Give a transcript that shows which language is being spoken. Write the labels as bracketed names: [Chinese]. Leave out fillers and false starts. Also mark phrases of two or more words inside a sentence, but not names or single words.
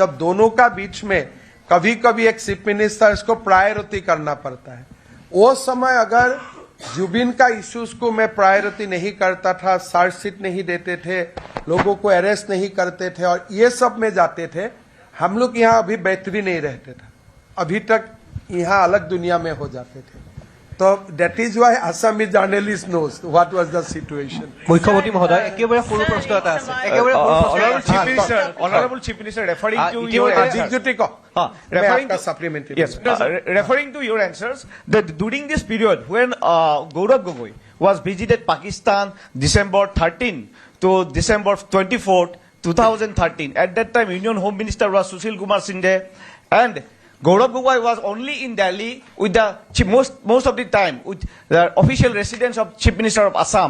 [Hindi] जब दोनों का बीच में कभी कभी एक [English] chief minister [Hindi] इसको प्रायोरिटी करना पड़ता है, वो समय अगर जुबिन का इश्यूज को मैं प्रायोरिटी नहीं करता था, चार्जशीट नहीं देते थे, लोगों को अरेस्ट नहीं करते थे और ये सब में जाते थे, हम लोग यहाँ अभी बेहतरी नहीं रहते थे, अभी तक यहाँ अलग दुनिया में हो जाते थे। [English] तो that is why Assamese journalist knows what was the situation. [Hindi] मुख्यमंत्री महोदय [Assamese] एकेबारे সৰু প্ৰশ্ন এটা আছে, একেবাৰে [English] Honorable Chief Minister, referring to your referring to your answers, that during this period when Gaurav Gogoi was visited Pakistan December 13 to December 24, 2013, at that time Union Home Minister was Sushil Kumar Shinde, and Gaurav Gogoi was only in Delhi with the most of the time with the official residence of Chief Minister of Assam.